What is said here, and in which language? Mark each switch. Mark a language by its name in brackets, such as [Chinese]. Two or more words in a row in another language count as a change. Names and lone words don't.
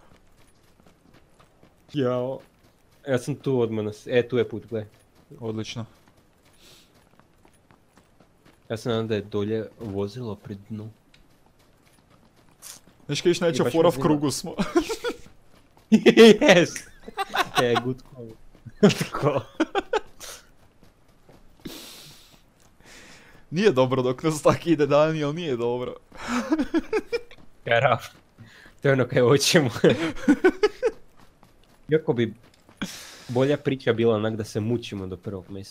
[Croatian] Jao. Ja sam tu odmah tu je put, gledaj. Odlično. Ja sam nadam da je dolje vozilo pri dnu. Znaš kaj najveća fora v krugu smo. [English] Yes! Good call. [Croatian] Ko? Nije dobro dok nas tak ide Daniel, nije dobro. Karav. To je ono kaj hoćemo. Jako bi bolja priča bila onak da se mučimo do prvog mjesta.